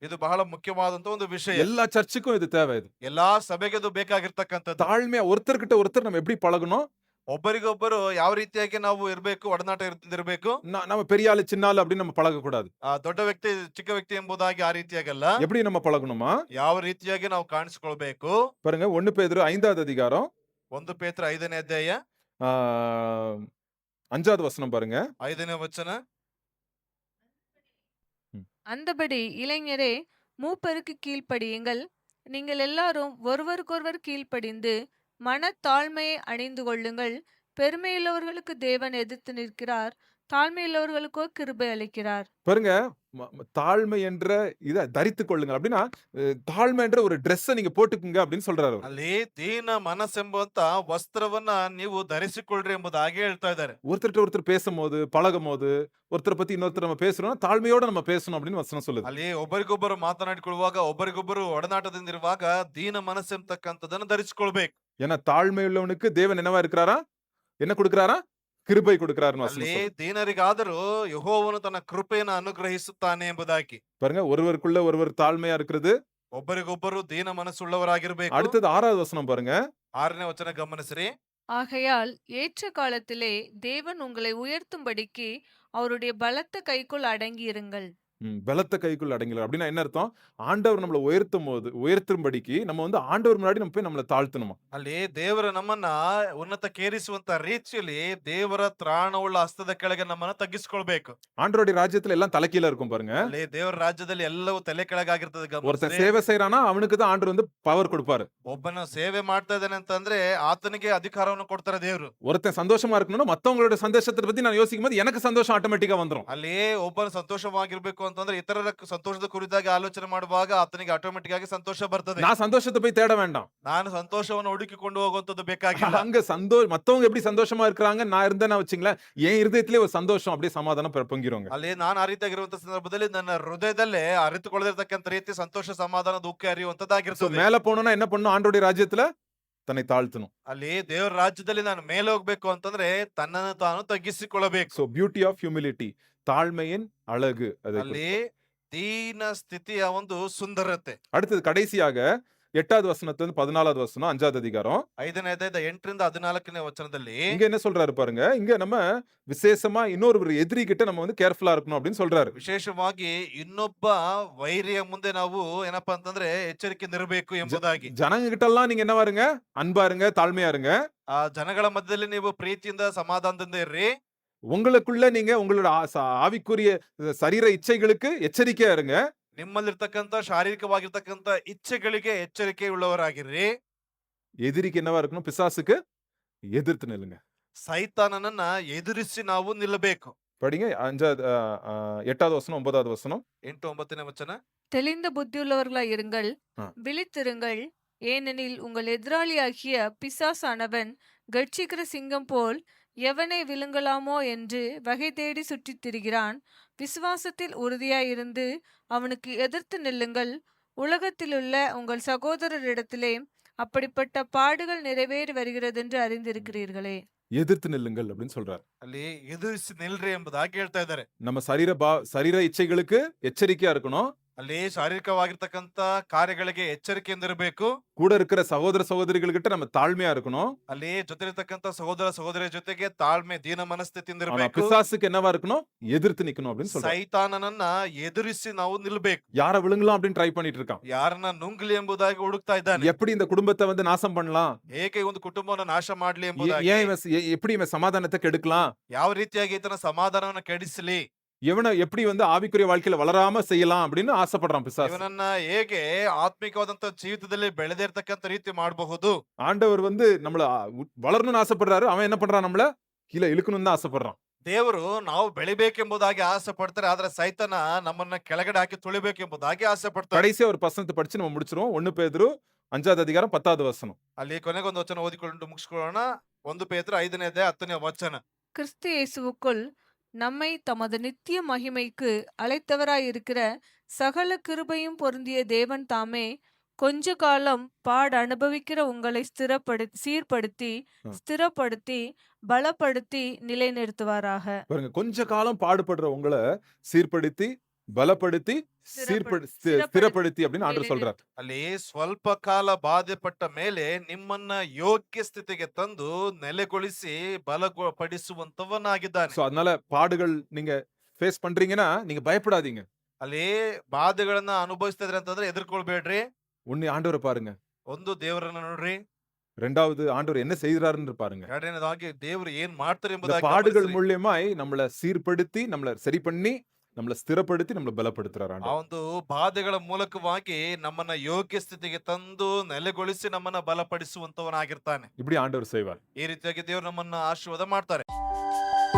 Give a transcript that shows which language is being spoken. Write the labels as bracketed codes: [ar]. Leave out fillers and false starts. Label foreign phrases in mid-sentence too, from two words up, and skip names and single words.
[kn] ಇದು ಬಹಳ ಮುಖ್ಯವಾದಂತ ಒಂದು ವಿಷಯ. [ta] எல்லா சர்ச்சுக்கும் இது தேவை இது. [kn] ಎಲ್ಲಾ ಸಭೆಗೆ ಇದು ಬೇಕಾಗಿರ್ತಕ್ಕಂಥದ್ದು. [ta] தாழ்மையா ஒருத்தர்கிட்ட ஒருத்தர் நம்ம எப்படி பழகணும்? [kn] ಒಬ್ಬರಿಗೊಬ್ಬರು ಯಾವ ರೀತಿಯಾಗಿ ನಾವು ಇರಬೇಕು, ಒಡನಾಟ ಇರಬೇಕು. [ta] நம்ம பெரிய ஆளு சின்ன ஆளு அப்படின்னு நம்ம பழகக்கூடாது. [kn] ದೊಡ್ಡ ವ್ಯಕ್ತಿ ಚಿಕ್ಕ ವ್ಯಕ್ತಿ ಎಂಬುದಾಗಿ ಆ ರೀತಿಯಾಗಲ್ಲ. [ta] எப்படி நம்ம பழகணுமா? [kn] ಯಾವ ರೀತಿಯಾಗಿ ನಾವು ಕಾಣಿಸಿಕೊಳ್ಬೇಕು. [ta] பாருங்க 1 பேதுரு 5வது அதிகாரம் [kn] 1 ಪೇತ್ರ 5ನೇ ಅಧ್ಯಾಯ [ta] ஆ, 5வது வசனம் பாருங்க. [kn] 5ನೇ ವಚನ. [ta] அந்தபடி இளைஞரே மூப்பருக்கு கீழ்ப்படியுங்கள். நீங்கள் எல்லாரும் ஒருவருக்கொருவர் கீழ்ப்படிந்து மனத்தாழ்மையை அணிந்து கொள்ளுங்கள். பெருமையுள்ளவர்களுக்கு தேவன் எதிர்த்து நிற்கிறார், தாழ்மையுள்ளவர்களுக்கோ கிருபை அளிக்கிறார். பாருங்க தாழ்மை என்ற இத தரித்துக் கொள்ளுங்க அப்படின்னா தாழ்மை என்ற ஒரு ட்ரெஸ்ஸை நீங்க போட்டுக்குங்க அப்படின்னு சொல்றாரு அவர். [kn] ಅಲ್ಲಿ ದೀನ ಮನಸ್ಸೆಂಬಂತ ವಸ್ತ್ರವನ್ನ ನೀವು ಧರಿಸಿಕೊಳ್ಳ್ರಿ ಎಂಬುದಾಗಿ ಹೇಳ್ತಾ ಇದ್ದಾರೆ. [ta] ஒருத்தர்கிட்ட ஒருத்தர் பேசும்போது பழகும்போது ஒருத்தரை பத்தி இன்னொருத்தர் நம்ம பேசுறோம் தாழ்மையோட நம்ம பேசணும் அப்படின்னு வசனம் சொல்லுது. [kn] ಅಲ್ಲಿ ಒಬ್ಬರಿಗೊಬ್ಬರು ಮಾತನಾಡಿಕೊಳ್ಳುವಾಗ, ಒಬ್ಬರಿಗೊಬ್ಬರು ಒಡನಾಟದಿಂದ ಇರುವಾಗ ದೀನ ಮನಸ್ಸೆಂಬತಕ್ಕಂಥದನ್ನ ಧರಿಸಿಕೊಳ್ಬೇಕು. [ta] ஏன்னா தாழ்மை உள்ளவனுக்கு தேவன் என்னவா இருக்கிறாரா? என்ன கொடுக்கிறாரா? கிருபை கொடுக்கிறாருன்னு வசனம் [kn] ಅಲ್ಲಿ [ta] சொல்லுது. [kn] ದೀನರಿಗಾದರೂ ಯೆಹೋವನು ತನ್ನ ಕೃಪೆಯನ್ನು ಅನುಗ್ರಹಿಸುತ್ತಾನೆ ಎಂಬುದಾಗಿ. [ta] பாருங்க ஒருவருக்குள்ள ஒருவர் தாழ்மையா இருக்கிறது. [kn] ಒಬ್ಬರಿಗೊಬ್ಬರು ದೀನ ಮನಸ್ಸುಳ್ಳವರಾಗಿರ್ಬೇಕು. [ta] அடுத்தது 6வது வசனம் பாருங்க. [kn] 6ನೇ ವಚನ ಗಮನಿಸ್ರಿ. [ta] ஆகையால் ஏற்ற காலத்திலே தேவன் உங்களை உயர்த்தும்படிக்கு அவருடைய பலத்த கைக்குள் அடங்கி இருங்கள். பலத்த கைக்குள் அடங்கல அப்படின்னா என்ன அர்த்தம்? ஆண்டவர் நம்மள உயர்த்தும்படிக்கு நம்ம வந்து ஆண்டவர் முன்னாடி நம்ம போய் நம்மள தாழ்த்தணுமா? [kn] ಅಲ್ಲಿ ದೇವರ ನಮ್ಮನ್ನ ಉನ್ನತಕ್ಕೇರಿಸುವಂತ ರೀತಿಯಲ್ಲಿ ದೇವರ ತ್ರಾಣವುಳ್ಳ ಹಸ್ತದ ಕೆಳಗೆ ನಮ್ಮನ್ನ ತಗ್ಗಿಸಿಕೊಳ್ಬೇಕು. [ta] ஆண்டவருடைய ராஜ்யத்துல எல்லாம் தலைக்கீழ இருக்கும் பாருங்க. [kn] ಅಲ್ಲಿ ದೇವರ ರಾಜ್ಯದಲ್ಲಿ ಎಲ್ಲವೂ ತಲೆ ಕೆಳಗಾಗಿರ್ತದೆ. [ta] ஒருத்தன் [kn] ಗಮನಿಸ್ರಿ. [ta] சேவை செய்யறானா அவனுக்கு தான் ஆண்டவர் வந்து பவர் கொடுப்பாரு. [kn] ಒಬ್ಬನ ಸೇವೆ ಮಾಡ್ತಾ ಇದ್ದಾನೆ ಅಂತಂದ್ರೆ ಆತನಿಗೆ ಅಧಿಕಾರವನ್ನು ಕೊಡ್ತಾರೆ ದೇವರು. [ta] ஒருத்தன் சந்தோஷமா இருக்கணும்னா மத்தவங்களோட சந்தோஷத்தை பத்தி நான் யோசிக்கும் போது எனக்கு சந்தோஷம் ஆட்டோமேட்டிக்கா வந்துரும். [kn] ಅಲ್ಲಿ ಒಬ್ಬನ ಸಂತೋಷವಾಗಿರ್ಬೇಕು ಅಂತಂದ್ರೆ ಇತರರ ಸಂತೋಷದ ಕುರಿತಾಗಿ ಆಲೋಚನೆ ಮಾಡುವಾಗ ಆತನಿಗೆ ಆಟೋಮೆಟಿಕ್ ಆಗಿ ಸಂತೋಷ ಬರ್ತದೆ. [ta] நான் சந்தோஷத்தை போய் தேட வேண்டாம். [kn] ನಾನು ಸಂತೋಷವನ್ನು ಹುಡುಕಿಕೊಂಡು ಹೋಗುವಂತದ್ದು ಬೇಕಾಗಿಲ್ಲ. [ta] அங்க மத்தவங்க எப்படி சந்தோஷமா இருக்காங்க நான் இருந்தேன்னா வச்சுங்களேன் என் இருதயத்திலே ஒரு சந்தோஷம் அப்படியே சமாதானம் பொங்கிருங்க. [kn] ಅಲ್ಲಿ ನಾನು ಆ ರೀತಿಯಾಗಿರುವಂತ ಸಂದರ್ಭದಲ್ಲಿ ನನ್ನ ಹೃದಯದಲ್ಲೇ ಅರಿತುಕೊಳ್ಳದಿರ್ತಕ್ಕಂಥ ರೀತಿ ಸಂತೋಷ ಸಮಾಧಾನ ದುಃಖ [ta] சோ [kn] ಅರಿಯುವಂತದ್ದಾಗಿರ್ತದೆ. [ta] மேல போகணும்னா என்ன பண்ணணும்? ஆண்டவருடைய ராஜ்யத்துல தன்னை தாழ்த்தணும். [kn] ಅಲ್ಲಿ ದೇವರ ರಾಜ್ಯದಲ್ಲಿ ನಾನು ಮೇಲೆ ಹೋಗ್ಬೇಕು ಅಂತಂದ್ರೆ ತನ್ನನ್ನು ತಾನು ತಗ್ಗಿಸಿಕೊಳ್ಳಬೇಕು. [en] so beauty of humility [ta] தாழ்மையின் அழகு அது. [kn] ಅಲ್ಲಿ ದೀನ ಸ್ಥಿತಿಯ ಒಂದು ಸುಂದರತೆ. [ta] அடுத்தது கடைசியாக 8வது வசனத்துல இருந்து 14வது வசனம் 5வது அதிகாரம். [kn] 5ನೇ ಅಧ್ಯಾಯದ 8ರಿಂದ 14ನೇ ವಚನದಲ್ಲಿ [ta] இங்க என்ன சொல்றாரு பாருங்க. இங்க நம்ம விசேஷமா இன்னொரு எதிரி கிட்ட நம்ம வந்து கேர்ஃபுல்லா இருக்கணும் அப்படின்னு சொல்றாரு. [kn] ವಿಶೇಷವಾಗಿ ಇನ್ನೊಬ್ಬ ವೈರಿಯ ಮುಂದೆ ನಾವು ಏನಪ್ಪಾ ಅಂತಂದ್ರೆ ಎಚ್ಚರಿಕೆಯಿಂದ ಇರಬೇಕು ಎಂಬುದಾಗಿ. [ta] ஜனங்க கிட்ட எல்லாம் நீங்க என்னவா இருங்க? அன்பா இருங்க, தாழ்மையா இருங்க. [kn] ಆ ಜನಗಳ ಮಧ್ಯದಲ್ಲಿ ನೀವು ಪ್ರೀತಿಯಿಂದ ಸಮಾಧಾನದಿಂದ ಇರ್ರಿ. [ta] உங்களுக்குள்ள நீங்க உங்களோட ஆவிக்குரிய சரீர இச்சைகளுக்கு எச்சரிக்கையா இருங்க. [kn] ನಿಮ್ಮಲ್ಲಿರ್ತಕ್ಕಂಥ ಶಾರೀರಿಕವಾಗಿರ್ತಕ್ಕಂಥ ಇಚ್ಛೆಗಳಿಗೆ ಎಚ್ಚರಿಕೆ ಉಳ್ಳವರಾಗಿರ್ರಿ. [ta] எதிரிக்கு என்னவா இருக்கணும்? பிசாசுக்கு எதிர்த்து நில்லுங்க. [kn] ಸೈತಾನನನ್ನ ಎದುರಿಸಿ ನಾವು ನಿಲ್ಲಬೇಕು. [ta] படிங்க 8வது வசனம் 9வது வசனம். 8, [kn] 9ನೇ ವಚನ. [ta] தெளிந்த புத்தியுள்ளவர்களாய் இருங்கள், ஆ. விழித்திருங்கள். ஏனெனில் உங்கள் எதிராளியாகிய பிசாசானவன் கர்ச்சிக்கிற சிங்கம் போல் எவனை விழுங்கலாமோ என்று வகை தேடி சுற்றித் திரிகிறான். விசுவாசத்தில் உறுதியாயிருந்து அவனுக்கு எதிர்த்து நில்லுங்கள். உலகத்திலுள்ள உங்கள் சகோதரரிடத்திலே அப்படிப்பட்ட பாடுகள் நிறைவேறி வருகிறதென்று அறிந்திருக்கிறீர்களே. எதிர்த்து நில்லுங்கள் அப்படின்னு சொல்றாரு. [kn] ಅಲ್ಲಿ ಎದುರಿಸಿ ನಿಲ್ರಿ ಎಂಬುದಾಗಿ ಹೇಳ್ತಾ ಇದ್ದಾರೆ. [ta] நம்ம சரீர இச்சைகளுக்கு எச்சரிக்கையா இருக்கணும். [kn] ಅಲ್ಲಿ ಶಾರೀರಿಕವಾಗಿರ್ತಕ್ಕಂತ ಕಾರ್ಯಗಳಿಗೆ ಎಚ್ಚರಿಕೆಯಿಂದ ಇರಬೇಕು. [ta] கூட இருக்கிற சகோதர சகோதரிகள் கிட்ட நம்ம தாழ்மையா இருக்கணும். [kn] ಅಲ್ಲಿ ಜೊತೆಲಿರ್ತಕ್ಕಂತ ಸಹೋದರ ಸಹೋದರಿಯ ಜೊತೆಗೆ ತಾಳ್ಮೆ ದೀನ ಮನಸ್ಥಿತಿಯಿಂದ [ta] ஆனா [kn] ಇರಬೇಕು. [ta] பிசாசுக்கு என்னவா இருக்கணும்? எதிர்த்து நிக்கணும் அப்படின்னு சொல்றாரு. [kn] ಸೈತಾನನನ್ನ ಎದುರಿಸಿ ನಾವು ನಿಲ್ಬೇಕು. [ta] யார விழுங்கலாம் அப்படின்னு ட்ரை பண்ணிட்டு இருக்கான். [kn] ಯಾರನ್ನ ನುಂಗ್ಲಿ ಎಂಬುದಾಗಿ ಹುಡುಕ್ತಾ ಇದ್ದಾನೆ. [ta] எப்படி இந்த குடும்பத்தை வந்து நாசம் பண்ணலாம்? [kn] ಹೇಗೆ ಒಂದು ಕುಟುಂಬವನ್ನು ನಾಶ ಮಾಡ್ಲಿ [ta] ஏன் [kn] ಎಂಬುದಾಗಿ, [ta] இவன் எப்படி இவன் சமாதானத்தை கெடுக்கலாம்? [kn] ಯಾವ ರೀತಿಯಾಗಿ ಈತನ ಸಮಾಧಾನವನ್ನ ಕೆಡಿಸಲಿ, [ta] இவனை எப்படி வந்து ஆவிக்குரிய வாழ்க்கையில வளராம செய்யலாம் அப்படின்னு ஆசைப்படுறான் பிசாசு. [kn] ಇವನನ್ನ ಹೇಗೆ ಆತ್ಮಿಕವಾದಂತ ಜೀವಿತದಲ್ಲಿ ಬೆಳೆದಿರ್ತಕ್ಕಂತ ರೀತಿ ಮಾಡಬಹುದು. [ta] ஆண்டவர் வந்து நம்மள வளரணும்னு ஆசைப்படுறாரு. அவன் என்ன பண்றான்? நம்மள கீழே இழுக்கணும்னு தான் ஆசைப்படுறான். [kn] ದೇವರು ನಾವು ಬೆಳಿಬೇಕೆಂಬುದಾಗಿ ಆಸೆ ಪಡ್ತಾರೆ, ಆದ್ರೆ ಸೈತಾನ ನಮ್ಮನ್ನ ಕೆಳಗಡೆ ಹಾಕಿ ತುಳಿಬೇಕೆಂಬುದಾಗಿ ಆಸೆ ಪಡ್ತಾರೆ. [ta] கடைசியா ஒரு வசனத்தை படிச்சு நம்ம முடிச்சிருவோம். 1 பேதுரு 5வது அதிகாரம் 10வது வசனம். [kn] ಅಲ್ಲಿ ಕೊನೆಗೊಂದು ವಚನ ಓದಿಕೊಂಡು ಮುಗಿಸ್ಕೊಳ್ಳೋಣ. 1 ಪೇತ್ರ 5ನೇ ಅಧ್ಯಾಯ 10ನೇ ವಚನ. [ta] கிறிஸ்து இயேசுவுக்குள் நம்மை தமது நித்திய மகிமைக்கு அழைத்தவராயிருக்கிற சகல கிருபையும் பொருந்திய தேவன் தாமே கொஞ்ச காலம் பாட அனுபவிக்கிற உங்களை சீர்படுத்தி ஆ. ஸ்திரப்படுத்தி பலப்படுத்தி நிலைநிறுத்துவாராக. பாருங்க, கொஞ்ச காலம் பாடுபடுற உங்களை சீர்படுத்தி, பலப்படுத்தி, ஸ்திரப்படுத்தி அப்படின்னு ஆண்டவர் சொல்றார். [kn] ಅಲ್ಲಿ ಸ್ವಲ್ಪ ಕಾಲ ಬಾಧೆಪಟ್ಟ ಮೇಲೆ ನಿಮ್ಮನ್ನ ಯೋಗ್ಯ ಸ್ಥಿತಿಗೆ ತಂದು ನೆಲೆಗೊಳಿಸಿ ಬಲಪಡಿಸುವಂತವನಾಗಿದ್ದಾನೆ. [ta] சோ அதனால பாடுகள் நீங்க ஃபேஸ் பண்றீங்கன்னா நீங்க பயப்படாதீங்க. [kn] ಅಲ್ಲಿ ಬಾಧೆಗಳನ್ನ ಅನುಭವಿಸ್ತಾ ಇದ್ರಿ ಅಂತಂದ್ರೆ ಎದುರ್ಕೊಳ್ಬೇಡ್ರಿ. [ta] ஒண்ணு ஆண்டவரை பாருங்க. [kn] ಒಂದು ದೇವರನ್ನ ನೋಡ್ರಿ. [ta] 2வது ஆண்டவர் என்ன செய்யறாருன்னு பாருங்க. [kn] ಎರಡನೇದಾಗಿ ದೇವರು ಏನ್ ಮಾಡ್ತಾರೆ [ta] இந்த [kn] ಎಂಬುದಾಗಿ [ta] பாடுகள் [kn] ಗಮನಿಸ್ರಿ. [ta] மூலியமாய் நம்மள சீர்படுத்தி, நம்மள சரி பண்ணி, நம்மள ஸ்திரப்படுத்தி, நம்மள பலப்படுத்துறாரு ಆ ஆண்டவர். [kn] ಒಂದು ಬಾಧೆಗಳ ಮೂಲಕವಾಗಿ ನಮ್ಮನ್ನ ಯೋಗ್ಯ ಸ್ಥಿತಿಗೆ ತಂದು ನೆಲೆಗೊಳಿಸಿ ನಮ್ಮನ್ನ ಬಲಪಡಿಸುವಂತವನಾಗಿರ್ತಾನೆ. [ta] இப்படி ஆண்டவர் செய்வார். [kn] ಈ ರೀತಿಯಾಗಿ ದೇವರು ನಮ್ಮನ್ನ ಆಶೀರ್ವಾದ ಮಾಡ್ತಾರೆ.